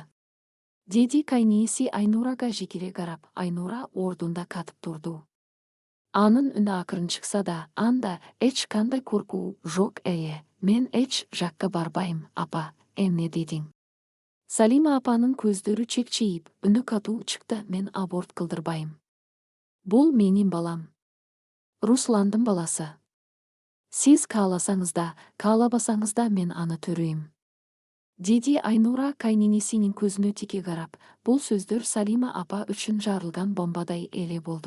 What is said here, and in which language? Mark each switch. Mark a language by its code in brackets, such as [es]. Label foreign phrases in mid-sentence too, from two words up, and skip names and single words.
[ky] Деди кайнеси Айнурага жекире карап, Айнура ордунда катып турду. Анын үнү акырын чыкса да, анда эч кандай коркуу жок. Мен эч жакка барбайм, апа. Эмне дедиң? Салима апанын көздері чекчейіп, үні катуу чыкты: мен аборт кылдырбайым. Бұл менин балам. Русландын баласы. Сиз кааласаңыз да, каалабасаңыз да мен аны төрөйм. Деди Айнура кайненесинин көзүнө тике карап, бул сөздөр Салима апа үчүн жарылган бомбадай эле болду.